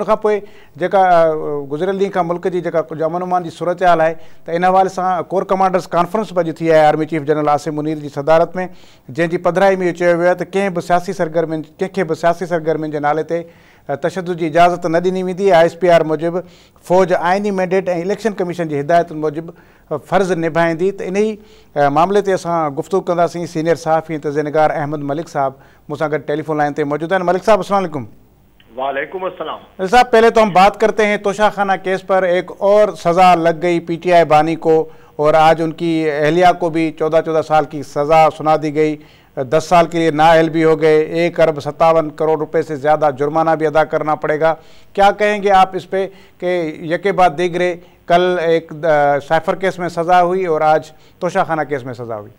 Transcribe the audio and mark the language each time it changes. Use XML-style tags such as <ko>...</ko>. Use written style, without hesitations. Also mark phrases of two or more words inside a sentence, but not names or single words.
<sd>उनखां पोइ जेका गुज़िरियल ॾींहं खां मुल्क जी जेका कुझु अमन अमान जी सूरत हाल आहे त इन हवाले सां</sd> <en>Corps Commanders Conference</en> <sd>बि अॼु थी आहे</sd> <en>Army Chief General</en> <sd>आसिम मुनीर जी सदारत में, जंहिंजी पधराई में इहो चयो वियो आहे त कंहिं बि सियासी सरगर्मियुनि जे नाले ते तशद्दुद जी इजाज़त न ॾिनी वेंदी। ISPR मूजिबि फ़ौज आइनी मैंडेट ऐं</sd> <en>Election Commission</en> <sd>जी हिदायतुनि मूजिबि फ़र्ज़ु निभाईंदी। त इन ई मामले ते असां गुफ़्तगू कंदासीं। सीनियर सहाफ़ी इंतज़ारनिगार अहमद मलिक साहब मूंसां गॾु</sd> <en>telephone line</en> <sd>ते मौजूद हैं।</sd> <ar>मलिक साहब السلام علیکم. وعلیکم السلام.</ar> <ur>साहब, پہلے تو ہم بات کرتے ہیں توشہ خانہ کیس پر ایک اور سزا لگ گئی PTI بانی کو، اور آج ان کی اہلیہ کو بھی 14 سال کی سزا سنا دی گئی، 10 سال کے لیے نااہل بھی ہو گئے، 1 ارب 57 کروڑ روپے سے زیادہ جرمانہ بھی ادا کرنا پڑے گا. کیا کہیں گے آپ اس پہ کہ یکے بعد دیگرے کل ایک سائفر کیس میں سزا ہوئی اور آج توشہ خانہ کیس میں سزا ہوئی?</ur>